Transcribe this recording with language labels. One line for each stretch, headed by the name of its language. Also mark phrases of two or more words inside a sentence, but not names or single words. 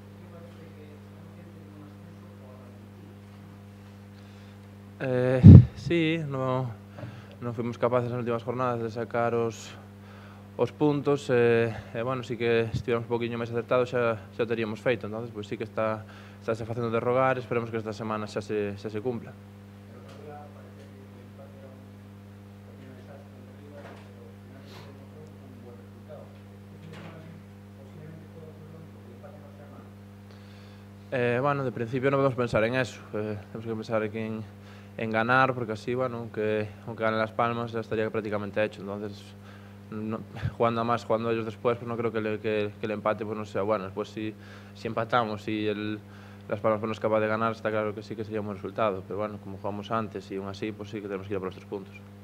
Galician: Sí, non fuimos capaces nas últimas jornadas de sacar os puntos e, bueno, sí que estivemos un poquinho máis acertados xa o teríamos feito, entonces pues sí que estáse facendo de rogar, esperemos que esta semana xa se cumpla.
Spanish: Bueno,
Galician: de principio non podemos pensar en eso, temos que pensar en ganar,
Spanish: porque así, bueno, aunque gane Las Palmas ya estaría prácticamente hecho, entonces jugando ellos después, pues no creo que el empate pues no sea bueno. Después si empatamos y Las Palmas pues no es capaz de ganar, está claro que sí que sería un buen resultado, pero bueno, como jugamos antes y aún así, pues sí que tenemos que ir a por los 3 puntos.